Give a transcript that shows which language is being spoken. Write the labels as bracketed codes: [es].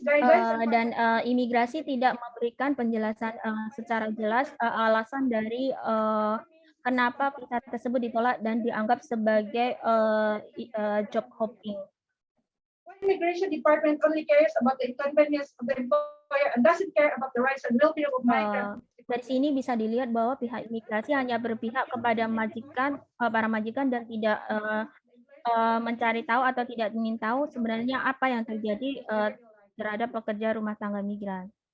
[id] Dan imigrasi tidak memberikan penjelasan secara jelas alasan dari kenapa visa tersebut ditolak dan dianggap sebagai job hopping. [en] Immigration Department only cares about the inconvenience of the employer and doesn't care about the rights and well-being of migrants. [id] Dari sini bisa dilihat bahwa pihak imigrasi hanya berpihak kepada para majikan dan tidak mencari tahu atau tidak ingin tahu sebenarnya apa yang terjadi terhadap pekerja rumah tangga migran.